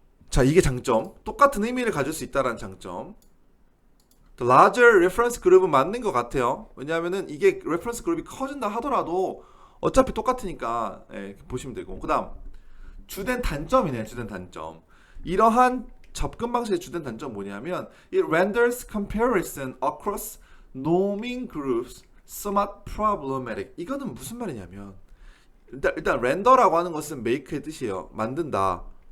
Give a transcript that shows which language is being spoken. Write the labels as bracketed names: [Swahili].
[Korean] 자, 이게 장점. 똑같은 의미를 가질 수 있다는 장점. [English] larger reference group [Korean] 은 맞는 것 같아요. 왜냐하면은 이게 reference group이 커진다 하더라도 어차피 똑같으니까 보시면 되고. 그 다음 주된 단점이네. 주된 단점. 이러한 접근 방식의 주된 단점 뭐냐면 [English] it renders comparison across norming groups somewhat problematic. [Korean] 이거는 무슨 말이냐면 일단 렌더라고 하는 것은 make의 뜻이에요. 만든다.